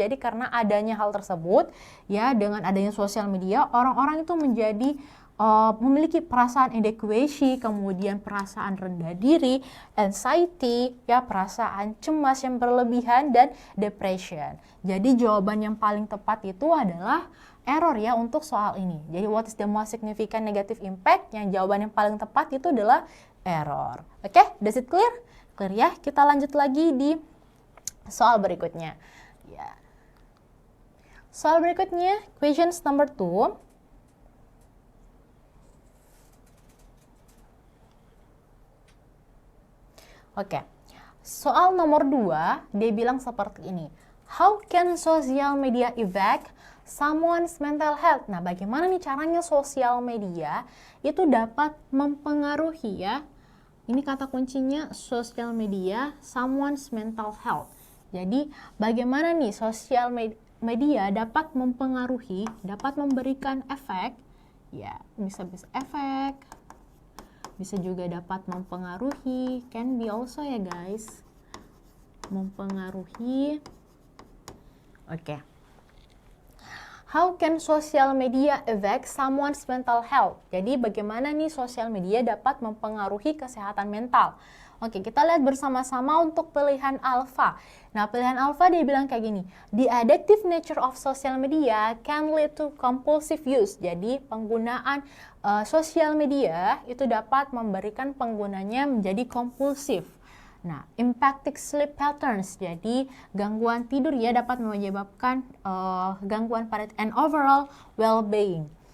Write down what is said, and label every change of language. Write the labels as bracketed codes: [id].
[id] Jadi karena adanya hal tersebut ya, dengan adanya sosial media, orang-orang itu menjadi memiliki perasaan inadequacy, kemudian perasaan rendah diri, anxiety, ya perasaan cemas yang berlebihan, dan depression. Jadi jawaban yang paling tepat itu adalah error ya untuk soal ini. Jadi [en] what is the most significant negative impact? [id] Yang jawaban yang paling tepat itu adalah error. Oke, [en] does it clear? Clear [id] ya? Kita lanjut lagi di soal berikutnya. Ya. Soal berikutnya, [en] questions number 2. [id] Oke, soal nomor 2, dia bilang seperti ini. [en] How can social media affect someone's mental health? [id] Nah, bagaimana nih caranya sosial media itu dapat mempengaruhi ya. Ini kata kuncinya sosial media, [en] someone's mental health. [id] Jadi, bagaimana nih sosial media dapat mempengaruhi, dapat memberikan efek, ya bisa efek, bisa juga dapat mempengaruhi, [en] can be also ya guys, [id] mempengaruhi. Oke. [en] How can social media affect someone's mental health? [id] Jadi bagaimana nih sosial media dapat mempengaruhi kesehatan mental? Oke, kita lihat bersama-sama untuk pilihan alpha. Nah, pilihan alpha dia bilang kayak gini. [en] The addictive nature of social media can lead to compulsive use. [id] Jadi penggunaan sosial media itu dapat memberikan penggunanya menjadi kompulsif. Nah, [en] impacting sleep patterns, [id] jadi gangguan tidur ya dapat menyebabkan gangguan pada [en] and overall well-being.